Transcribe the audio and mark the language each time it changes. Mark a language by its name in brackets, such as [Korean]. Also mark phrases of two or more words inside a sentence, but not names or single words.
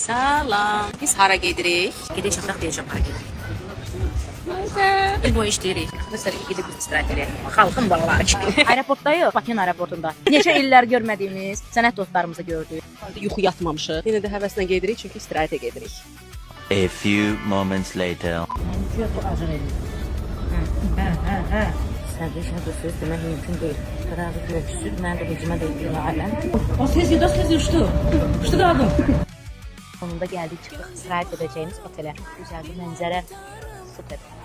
[Azerbaijani] Salam. Biz hara gedirik? Gedək çataq deyəcəm hara gedirik. İl boyu işləyirik. Məsələn, gedib istirahət edək. Xalqın balaları kimi. Aeroportdayıq, Bakı aeroportunda. Neçə illər görmədiyimiz sənət dostlarımızı gördük. Yuxu yatmamışıq. Yenə də həvəslə gedirik çünki istirahətə gedirik. [English] A few moments later. [Azerbaijani] Sən söz demək mümkün deyil. Qarağı görürsüz, mən də hücuma deyil aləm. O tez uçdu. Uçdu qaldım. Sonunda gəldik, çıxdıq istirahət edəcəyimiz otelə. Gözəl bir mənzərə, super.